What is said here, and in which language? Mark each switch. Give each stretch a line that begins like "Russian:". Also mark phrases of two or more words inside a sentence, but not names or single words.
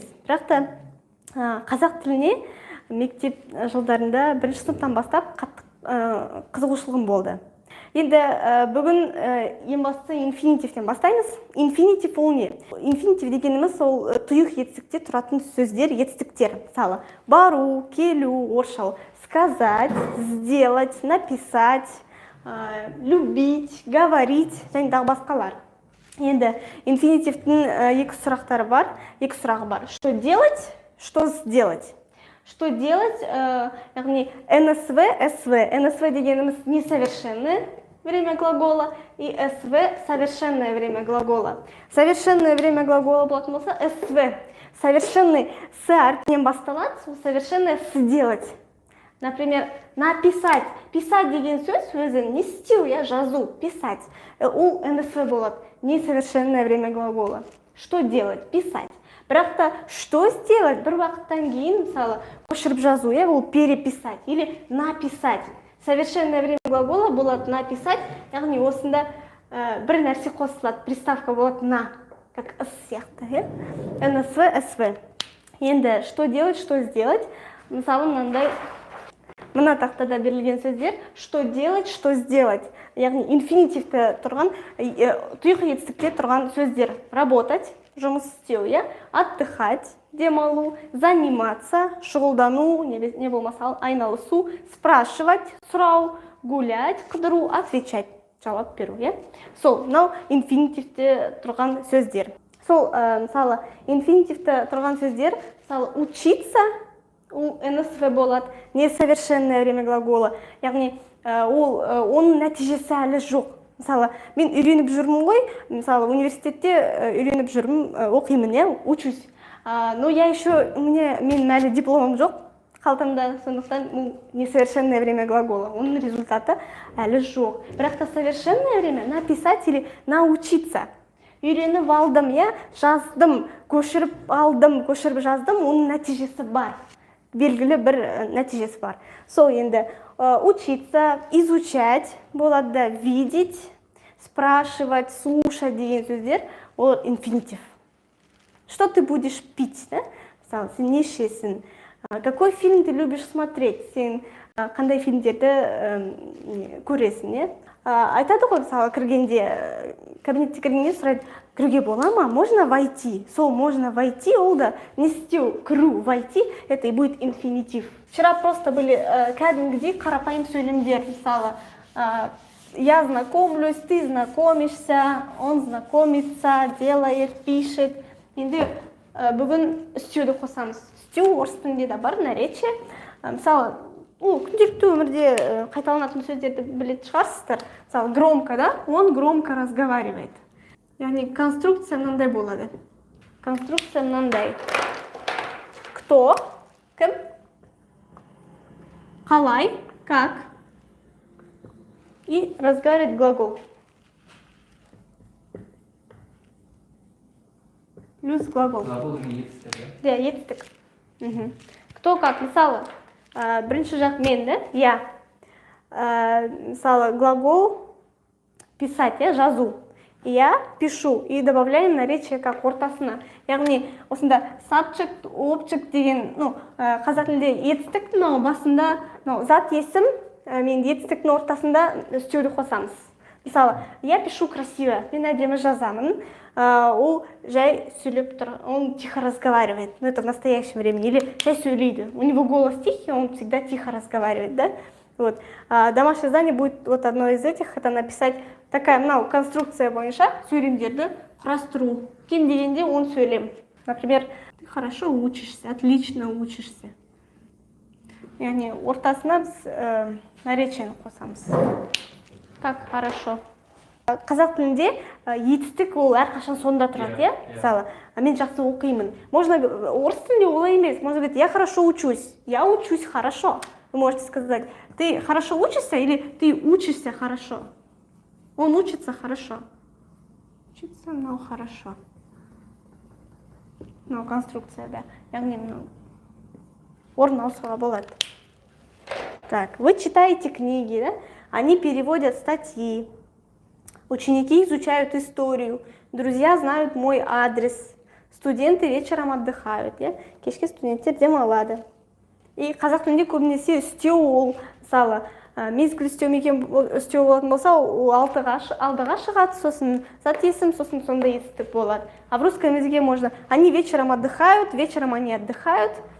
Kazakh: Бірақ та қазақ тіліне мектеп жылдарында бірінші сыныптан бастап қатты қызығушылығым болды. Енді бүгін ең бастысы инфинитивтен бастаймыз. Инфинитив ол не? Инфинитив дегеніміз ол тұйық етістікте тұратын сөздер, етістіктер. Мысалы, бару, келу, орысша
Russian: сказать, сделать, написать, любить, говорить
Kazakh: және тағы басқалар. Енді инфинитивтің екі сұрақтары бар, екі сұрағы бар.
Russian: Что делать, что сделать? Что делать,
Kazakh: яғни НСВ, СВ.
Russian: НСВ дегеніміз несовершенное время глагола и СВ совершенное время глагола. Совершенное время глагола
Kazakh: болатын болса
Russian: СВ. Совершенный с
Kazakh: әрпінен басталады,
Russian: совершенное сделать. Например, написать.
Kazakh: Писать деген сөз өзі не істеу, жазу, писать. Ол НСВ болады.
Russian: Несовершенное время глагола. Что делать? Писать.
Kazakh: Бірақ та,
Russian: что сделать?
Kazakh: Бір уақыттан кейін, мысалы, көшіріп жазу, ол
Russian: переписать или написать. Совершенное время глагола
Kazakh: болады написать, яғни осында бір нәрсе қосылады, приставка болады на, как с сияқты.
Russian: НСВ, СВ.
Kazakh: Енді,
Russian: что делать, что сделать?
Kazakh: Мысалы, мына тақтада берілген сөздер,
Russian: что делать, что сделать.
Kazakh: Яғни инфинитивті тұрған, тұйық етістікте тұрған сөздер. Работать, жұмыс істеу, отдыхать, демалу, заниматься, шұғылдану, не болмаса айналысу, спрашивать, сұрау, гулять, қыдыру, отвечать, жауап беру. Сол, мынау инфинитивте тұрған сөздер. Сол, мысалы, инфинитивте тұрған сөздер, мысалы, учиться, ол НСВ болады,
Russian: несовершенное время глагола.
Kazakh: Яғни, оның нәтижесі әлі жоқ. Мысалы, мен үйреніп жүрмін ғой, мысалы, университетте үйреніп жүрмін, оқимын, учусь. Но мен әлі дипломым жоқ, қалтамда, сондықтан
Russian: несовершенное время глагола.
Kazakh: Оның результаты әлі жоқ. Бірақ та
Russian: совершенное время написать или научиться.
Kazakh: Үйреніп алдым, жаздым, көшіріп алдым, көшіріп жаздым, оның нәтижесі бар. Белгілі бір нәтижесі бар. Сол енді
Russian: учиться, изучать
Kazakh: болады,
Russian: видеть, спрашивать, слушать
Kazakh: деген сөздер, ол инфинитив.
Russian: Что ты будешь пить?
Kazakh: Мысалы, сен не ішесің?
Russian: Какой фильм ты любишь смотреть?
Kazakh: Сен қандай фильмдерді көресің? Айтады ғой, мысалы, кіргенде, кабинетте кіргенде сұрайды, кіруге бола ма?
Russian: Можно войти? Сол, можно войти,
Kazakh: ол да не істеу, кіру,
Russian: войти, это и будет инфинитив. Вчера просто были
Kazakh: кәдімгідей қарапайым сөйлемдер, мысалы,
Russian: я знакомлюсь, ты знакомишься, он знакомится, делает, пишет.
Kazakh: Енді бүгін істеуді қосамыз. Істеу орыс тілінде де бар, наречие. Мысалы, күнделікті өмірде қайталанатын сөздерді білетін шығарсыздар. Мысалы,
Russian: громко, он громко разговаривает.
Kazakh: Яғни конструкция мынандай болады. Конструкция мынандай. Кто? Кім? Қалай?
Russian: Как? И разговаривает глагол. Плюс глагол.
Kazakh: Глагол етістік, да? Етістік.
Russian: Кто как?
Kazakh: Мысалы, бірінші жақ мен, я. Мысалы,
Russian: глагол писать, жазу. Я пишу и добавляем наречие как ортасына.
Kazakh: Яғни, осында
English: subject, object
Kazakh: деген, қазақ тілінде етістік, басында зат есім, мен етістіктің ортасында істеуді қосамыз. Мысалы,
Russian: я пишу красиво,
Kazakh: мен әдемі жазамын, ол жай сөйлеп тұр,
Russian: он тихо разговаривает, это в настоящем времени, или
Kazakh: жай сөйлейді.
Russian: У него голос тихий, он всегда тихо разговаривает, да? Вот. Домашнее задание будет вот одно из этих, это написать такая, конструкция
Kazakh: бойынша сөйлемдерді құрастыру. Кем дегенде он сөйлем.
Russian: Например, ты хорошо учишься, отлично учишься.
Kazakh: Яғни ортасына біз наречиені қосамыз.
Russian: Как хорошо.
Kazakh: Қазақ тілінде етістік ол әрқашан сонда тұрады, иә? Мысалы, мен жақсы оқимын. Можно орыс тілінде олай емес.
Russian: Можно говорить, я хорошо учусь. Я учусь хорошо. Вы можете сказать, ты хорошо учишься или ты учишься хорошо? Он учится хорошо. Учится, но хорошо. Ну, конструкция, да.
Kazakh: Яғни орын ауыстыруға болады.
Russian: Так, вы читаете книги, да? Они переводят статьи. Ученики изучают историю. Друзья знают мой адрес. Студенты вечером отдыхают. Я?
Kazakh: Кешке студенттер демалады. И қазақ тілінде көбінесе үстеу ол, мысалы, мезгіл үстеу болатын болса, ол алдыға шығады, сосын зат есім, сосын сонда етістік болады.
Russian: А в русском языке можно, они вечером отдыхают, вечером они отдыхают.